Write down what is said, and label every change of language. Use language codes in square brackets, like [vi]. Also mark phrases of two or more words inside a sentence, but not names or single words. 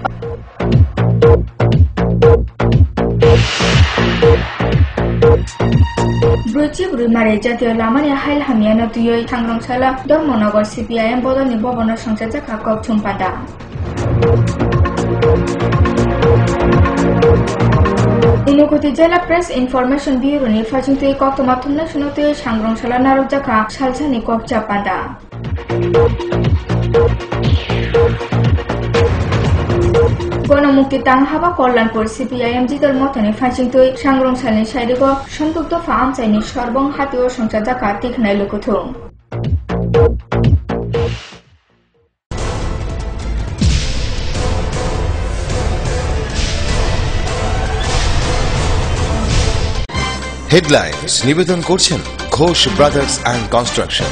[trp] ব্রুচিবুরি মারে জাতীয় লামানি হাইল হামিয়ানো তুই থাংরংসালা ধর্মনগর সিপিআইএম বদলনি ভবন সংসার জাখা কক ছুম্পাদা ঊনকোটি জেলা প্রেস ইনফরমেশন ব্যুরোনি ফাজিংতুই কক্টমা থুমনা শুনতুই সাংরংসালা নারক জাখা সালসানি কক চাপাদা গণমুক্তি তাংহাবা কল্যাণপুর সিপিআইএম জিদল মথানি ফাইচিংতুই সাংরংসালনি সাইরিগ সম্পৃক্ত ফাহামচাইনি সর্বং হাতিও সংসার জাকা তিখনাই লুকুথুম [bn] হেডলাইন্স নিবেদন করছেন ঘোষ ব্রাদার্স অ্যান্ড কনস্ট্রাকশন।